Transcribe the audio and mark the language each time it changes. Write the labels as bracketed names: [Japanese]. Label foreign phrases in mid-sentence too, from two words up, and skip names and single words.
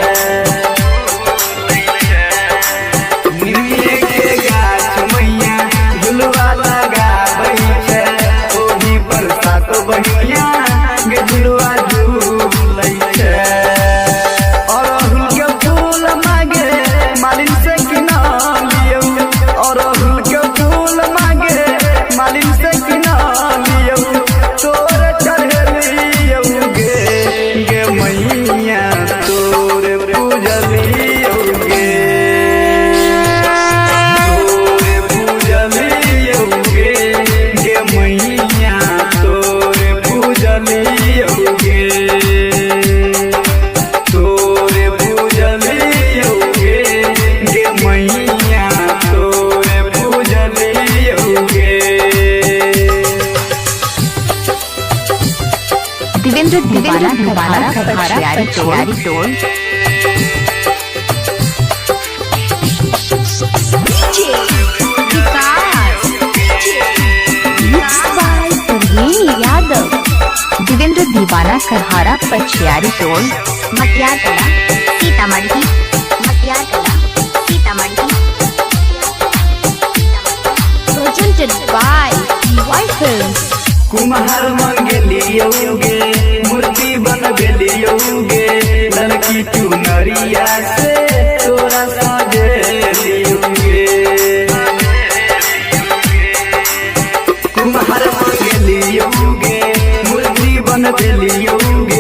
[Maithili] निमिये के गाछ मैया झुलवा लगा बैठे ओही पर सातो बहिया के झुलवा झूलै छै। और अड़हुल के फूल मांगे मालिन से किना लियो। और अड़हुल के फूल मांगे मालिन से किना लियो। तोरे चढ़लियो गे मैया तोरे पूजलियो गे। तोरे पूजलियो गे मैया तोरे पूजलियो गे। तोरे पूजलियो गे मैया तोरे पूजलियो गे। देवेंद्र दीवाना करहारा पछियारी टोल। यादव देवेंद्र दीवाना करहारा पछियारी टोल। मटियार कला सीतामढ़ी। मटियार कला सीतामढ़ी। [English] Presented by White Films। [Maithili] कुम्हार मंगलियो गे मूर्ति बनबेलियो गे। लड़की चुनरिया से तोरा सजेलियो गे। कुम्हार मंगलियो गे मूर्ति बनबेलियो गे।